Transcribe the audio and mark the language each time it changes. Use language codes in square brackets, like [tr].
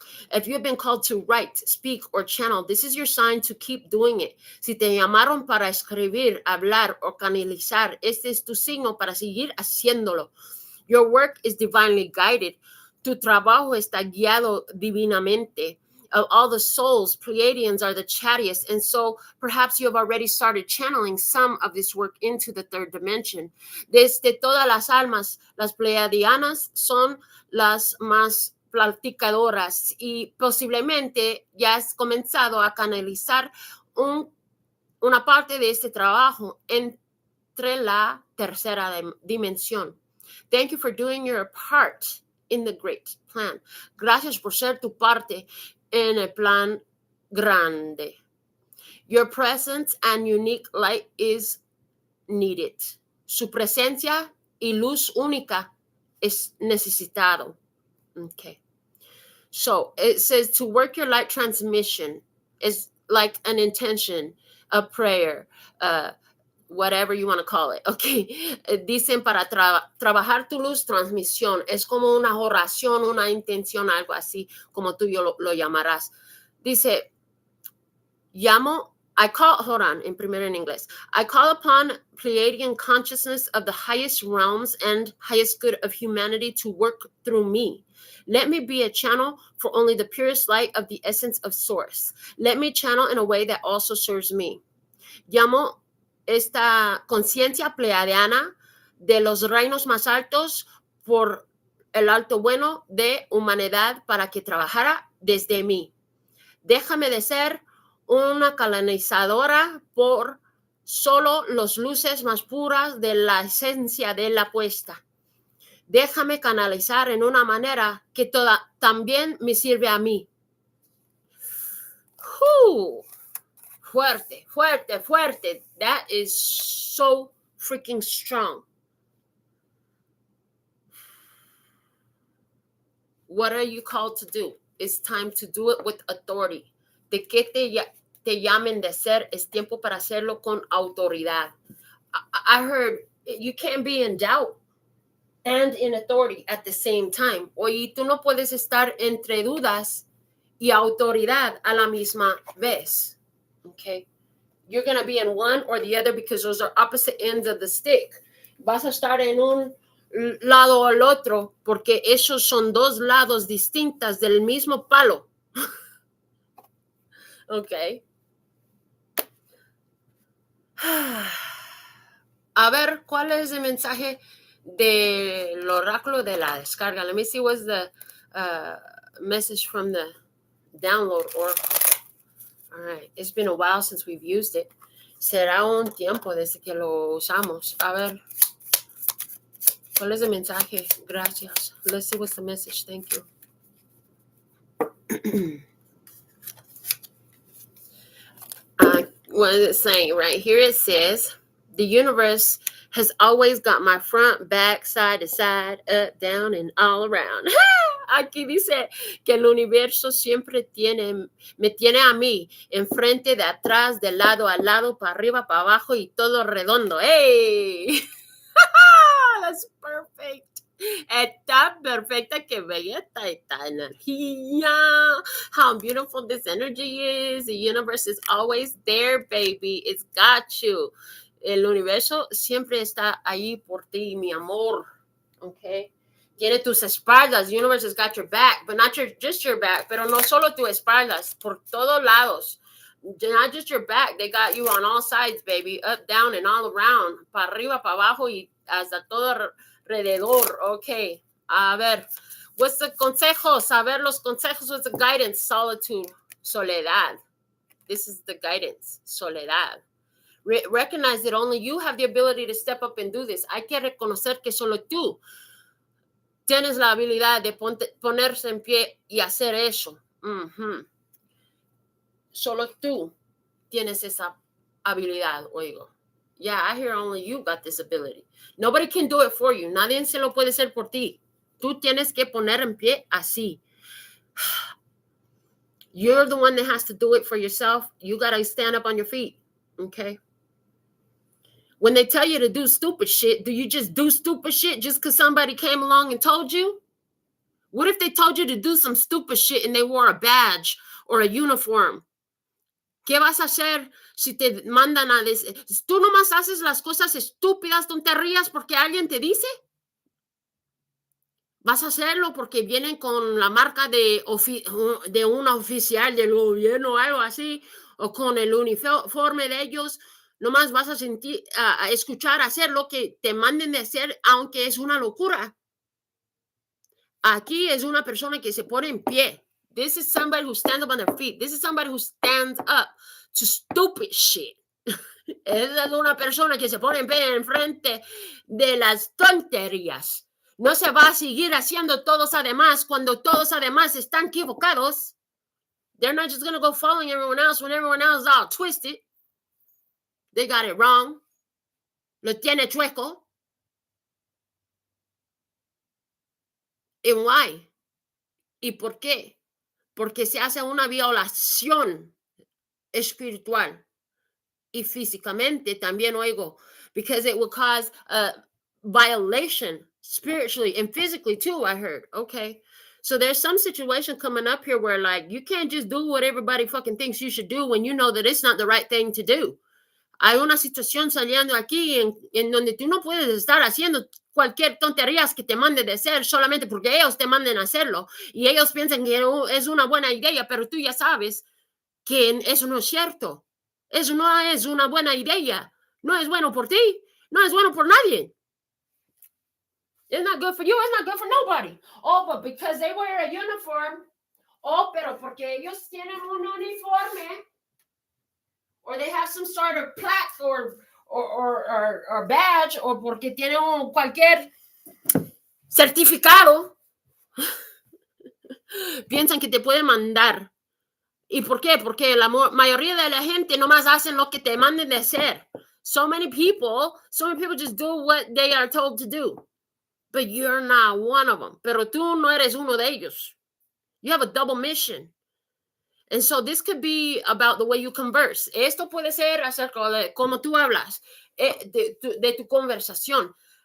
[en] If you have been called to write, speak, or channel, this is your sign to keep doing it. [es] Si te llamaron para escribir, hablar, o canalizar, este es tu signo para seguir haciéndolo. [en] Your work is divinely guided. [es] Tu trabajo está guiado divinamente. [en] Of all the souls, Pleiadians are the chattiest, and so perhaps you have already started channeling some of this work into the third dimension. [es] Desde todas las almas, las Pleiadianas son las más platicadoras y posiblemente ya has comenzado a canalizar una parte de este trabajo entre la tercera dimensión. [en] Thank you for doing your part in the great plan. [es] Gracias por ser tu parte en el plan grande. [en] Your presence and unique light is needed. [es] Su presencia y luz única es necesitado. [en] Okay. So it says to work your light transmission is like an intention, a prayer, whatever you want to call it. Okay. [es] Dicen para trabajar tu luz transmisión. Es como una oración, una intención, algo así, como tú lo llamarás. Dice, [en] hold on, [es] primero en inglés. [en] I call upon Pleiadian consciousness of the highest realms and highest good of humanity to work through me. Let me be a channel for only the purest light of the essence of source. Let me channel in a way that also serves me. [es] Llamo esta conciencia pleiadiana de los reinos más altos por el alto bueno de humanidad para que trabajara desde mí. Déjame de ser una canalizadora por solo las luces más puras de la esencia de la puesta. Déjame canalizar en una manera que también me sirve a mí. Fuerte, fuerte, fuerte. [en] That is so freaking strong. What are you called to do? It's time to do it with authority. [es] De que te llamen de ser, es tiempo para hacerlo con autoridad. [en] I heard you can't be in doubt and in authority at the same time. [es] Oye, tú no puedes estar entre dudas y autoridad a la misma vez. [en] Okay? You're going to be in one or the other because those are opposite ends of the stick. [es] Vas a estar en un lado o al otro porque esos son dos lados distintas del mismo palo. [en] Okay. [es] A ver, ¿cuál es el mensaje del oráculo de la descarga? [en] Let me see what's the message from the download oracle. All right, it's been a while since we've used it. [es] Será un tiempo desde que lo usamos. A ver, ¿cuál es el mensaje? Gracias. [en] Let's see what's the message. Thank you. What is it saying? Right here it says, the universe has always got my front, back, side to side, up, down, and all around. [es] Aquí dice que el universo siempre me tiene a mí, enfrente, de atrás, de lado a lado, para arriba, para abajo y todo redondo. [en] ¡Hey! That's perfect. [es] Está perfecta, que bella está esta energía. [en] How beautiful this energy is. The universe is always there, baby. It's got you. [es] El universo siempre está ahí por ti, mi amor. [en] Okay. [es] Tiene tus espaldas. [en] The universe has got your back, but not just your back, [es] pero no solo tus espaldas, por todos lados. [en] Not just your back. They got you on all sides, baby. Up, down, and all around. [es] Para arriba, para abajo y hasta todo alrededor. [en] Okay. [es] A ver. [en] What's the consejos? [es] A ver los consejos. [en] What's the guidance? Solitude. Soledad. This is the guidance. Soledad. Recognize that only you have the ability to step up and do this. [es] Hay que reconocer que solo tú tienes la habilidad de ponerse en pie y hacer eso. Solo tú tienes esa habilidad, oigo. [en] Yeah, I hear only you got this ability. Nobody can do it for you. [es] Nadie se lo puede hacer por ti. Tú tienes que poner en pie así. [en] You're the one that has to do it for yourself. You got to stand up on your feet, okay? When they tell you to do stupid shit, do you just do stupid shit just because somebody came along and told you? What if they told you to do some stupid shit and they wore a badge or a uniform? [es] ¿Qué vas a hacer si te mandan a decir? ¿Tú nomás haces las cosas estúpidas, tonterías porque alguien te dice? ¿Vas a hacerlo porque vienen con la marca de una oficial del gobierno o algo así? ¿O con el uniforme de ellos? Nomás vas a escuchar hacer lo que te manden de hacer, aunque es una locura. Aquí es una persona que se pone en pie. [en] This is somebody who stands up on their feet. This is somebody who stands up to stupid shit. [es] Es una persona que se pone en pie en frente de las tonterías. No se va a seguir haciendo todos además cuando todos además están equivocados. [en] They're not just going to go following everyone else when everyone else is all twisted. They got it wrong. [es] Lo tiene chueco. [en] And why? [es] ¿Y por qué? Porque se hace una violación espiritual y físicamente también, oigo, [en] because it will cause a violation spiritually and physically too, I heard. Okay. So there's some situation coming up here where, like, you can't just do what everybody fucking thinks you should do when you know that it's not the right thing to do. [es] Hay una situación saliendo aquí en donde tú no puedes estar haciendo cualquier tonterías que te manden de hacer solamente porque ellos te manden a hacerlo y ellos piensan que es una buena idea, pero tú ya sabes que eso no es cierto. Eso no es una buena idea. No es bueno por ti. No es bueno por nadie. [en] It's not good for you. It's not good for nobody. Oh, but because they wear a uniform. [es] Oh, pero porque ellos tienen un uniforme. [en] Or they have some sort of plaque or badge, or [es] porque tienen cualquier certificado, piensan que te pueden mandar. ¿Y por qué? Porque la mayoría de la gente nomás hacen lo que te manden de hacer. [en] So many people just do what they are told to do. but you're not one of them. [es] Pero tú no eres uno de ellos. [en] You have a double mission. And so this could be about the way you converse. [es] Esto puede ser acerca de cómo tú hablas, de tu conversación.